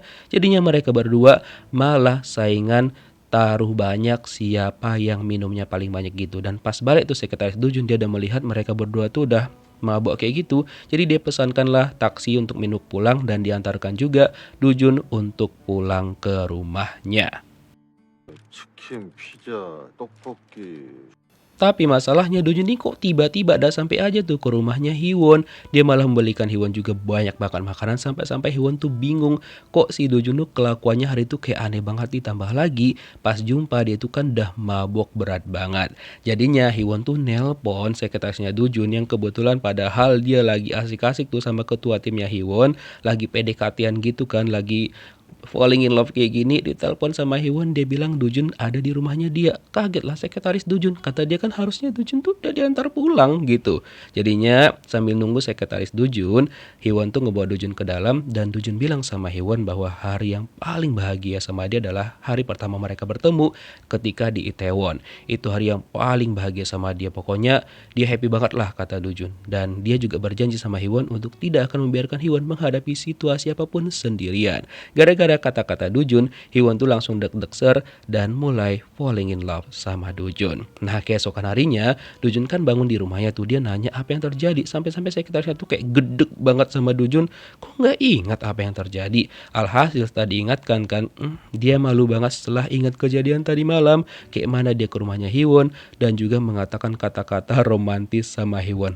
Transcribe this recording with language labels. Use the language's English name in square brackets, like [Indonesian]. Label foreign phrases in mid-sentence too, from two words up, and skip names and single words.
[Indonesian] Jadinya mereka berdua malah saingan taruh banyak siapa yang minumnya paling banyak gitu. Dan pas balik tuh sekretaris Dojun dia udah melihat mereka berdua tuh udah mabok kayak gitu. Jadi dia pesankanlah taksi untuk Minwook pulang dan diantarkan juga Dojun untuk pulang ke rumahnya. 치킨, 피자, 떡볶이. Tapi masalahnya Dojun ini kok tiba-tiba ada sampai aja tuh ke rumahnya Hiwon. Dia malah membelikan Hiwon juga banyak makan makanan sampai-sampai Hiwon tuh bingung. Kok si Dojun tuh kelakuannya hari itu kayak aneh banget, ditambah lagi pas jumpa dia tuh kan udah mabok berat banget. Jadinya Hiwon tuh nelpon sekretarisnya Dojun yang kebetulan padahal dia lagi asik-asik tuh sama ketua timnya Hiwon. Lagi PDKT-an gitu kan, lagi [English] falling in love [Indonesian] kayak gini, ditelepon sama Hiwon, dia bilang Dojun ada di rumahnya dia. Kaget lah sekretaris Dojun, kata dia kan harusnya Dojun tuh udah diantar pulang gitu. Jadinya sambil nunggu sekretaris Dojun, Hiwon tuh ngebawa Dojun ke dalam dan Dojun bilang sama Hiwon bahwa hari yang paling bahagia sama dia adalah hari pertama mereka bertemu ketika di Itaewon. Itu hari yang paling bahagia sama dia, pokoknya dia happy banget lah kata Dojun. Dan dia juga berjanji sama Hiwon untuk tidak akan membiarkan Hiwon menghadapi situasi apapun sendirian. Gara-gara kata-kata Dojun, Hiwon tuh langsung deg-deg ser dan mulai [English] falling in love [Indonesian] sama Dojun. Nah, keesokan harinya, Dojun kan bangun di rumahnya tuh, dia nanya apa yang terjadi. Sampai-sampai sekretarisnya tuh kayak gedeg banget sama Dojun. Kok nggak ingat apa yang terjadi? Alhasil setelah diingatkan kan, dia malu banget setelah ingat kejadian tadi malam. Kayak mana dia ke rumahnya Hiwon dan juga mengatakan kata-kata romantis sama Hiwon.